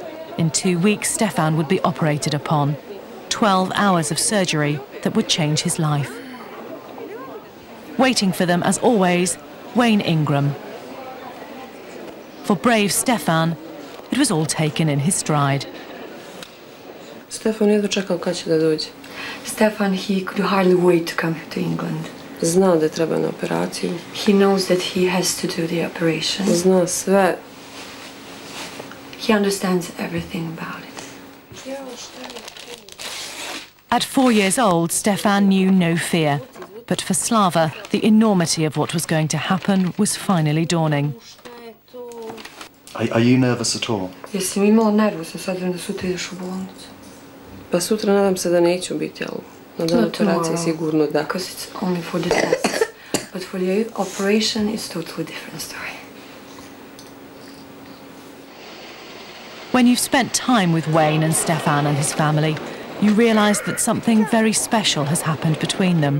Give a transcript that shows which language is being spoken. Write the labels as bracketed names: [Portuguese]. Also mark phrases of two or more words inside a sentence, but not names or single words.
[English] In 2 weeks, Stefan would be operated upon. 12 hours of surgery that would change his life. Waiting for them, as always, Wayne Ingram. For brave Stefan, it was all taken in his stride. [Serbian] Stefan jedva čekao kad će da dođe. [English] Stefan, he could hardly wait to come to England. [Serbian] Zna da treba na operaciju. [English] He knows that he has to do the operation. [Serbian] Zna sve. [English] He understands everything about it. At 4 years old, Stefan knew no fear. But for Slava, the enormity of what was going to happen was finally dawning. Are you nervous at all? [Serbian] Jesi mi imala nervozno s obzirom da sutra ideš u bolnicu? Pa sutra nadam se da neću biti, ali na dan operacije sigurno da. [English] Because it's only for the tests. But for the operation, it's a totally different story. When you've spent time with Wayne and Stefan and his family, you realise that something very special has happened between them.